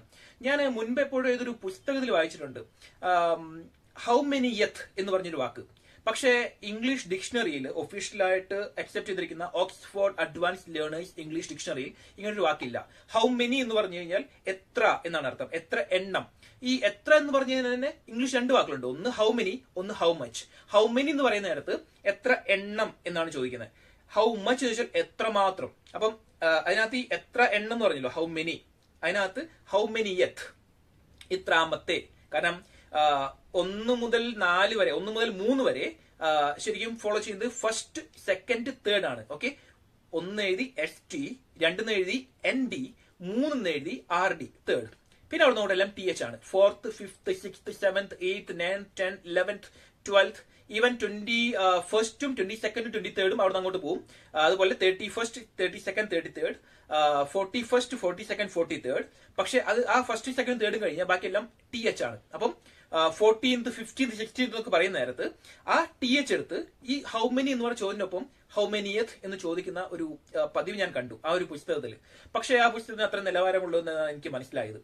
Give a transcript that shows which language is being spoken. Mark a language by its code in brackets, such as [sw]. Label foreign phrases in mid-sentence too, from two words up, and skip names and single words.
[ml] ഞാൻ മുൻപ് എപ്പോഴും ഏതൊരു പുസ്തകത്തിൽ വായിച്ചിട്ടുണ്ട്, [en] how many eth [ml] എന്ന് പറഞ്ഞൊരു വാക്ക്. പക്ഷേ ഇംഗ്ലീഷ് ഡിക്ഷണറിയിൽ ഒഫീഷ്യലായിട്ട് അക്സെപ്റ്റ് ചെയ്തിരിക്കുന്ന ഓക്സ്ഫോർഡ് അഡ്വാൻസ്ഡ് ലേണേഴ്സ് ഇംഗ്ലീഷ് ഡിക്ഷണറിയിൽ ഇങ്ങനൊരു വാക്കില്ല. [en] how many [ml] എന്ന് പറഞ്ഞു കഴിഞ്ഞാൽ എത്ര എന്നാണ് അർത്ഥം, എത്ര എണ്ണം. ഈ എത്ര എന്ന് പറഞ്ഞു കഴിഞ്ഞാൽ തന്നെ ഇംഗ്ലീഷ് 2 വാക്കുകളുണ്ട്, ഒന്ന് [en] how many, [ml] ഒന്ന് [en] how much. how many [ml] എന്ന് പറയുന്ന നേരത്ത് എത്ര എണ്ണം എന്നാണ് ചോദിക്കുന്നത്. [en] how much [ml] എന്ന് വെച്ചാൽ എത്രമാത്രം. അപ്പം അതിനകത്ത് ഈ എത്ര എണ്ണം എന്ന് പറഞ്ഞല്ലോ, [en] how many, [ml] അതിനകത്ത് [en] how many eth, [ml] ഇത്രാമത്തെ. കാരണം 1 മുതൽ 4 വരെ, 1 മുതൽ 3 വരെ ശരിക്കും ഫോളോ ചെയ്യുന്നത് [en] first, second, third [ml] ആണ്. ഓക്കെ, 1 എഴുതി ST, 2 എഴുതി ND, 3 എഴുതി RD, തേർഡ്. പിന്നെ അവിടെ നോട്ട് എല്ലാം TH ആണ്. 4th, 5th, 6th, 7th, 8th, 9th, 10th, 11th, 12th, ഈവൻ 21st, 22nd, 23rd അവിടെ അങ്ങോട്ട് പോകും. അതുപോലെ 31st, 32nd, 33rd, 41st, 42nd, 43rd. പക്ഷെ അത് ആ [en] first, second, third [ml] കഴിഞ്ഞാൽ ബാക്കിയെല്ലാം TH ആണ്. അപ്പം 14th, 15th, 16th എന്നൊക്കെ പറയുന്ന നേരത്ത് ആ TH എടുത്ത് ഈ [en] how many [ml] എന്ന് പറഞ്ഞ ചോദ്യത്തിനൊപ്പം [en] how manyeth [ml] എന്ന് ചോദിക്കുന്ന ഒരു പതിവ് ഞാൻ കണ്ടു ആ ഒരു പുസ്തകത്തിൽ. പക്ഷെ ആ പുസ്തകത്തിന് അത്ര നിലവാരമുള്ളതെന്നാണ് എനിക്ക് മനസ്സിലായത്.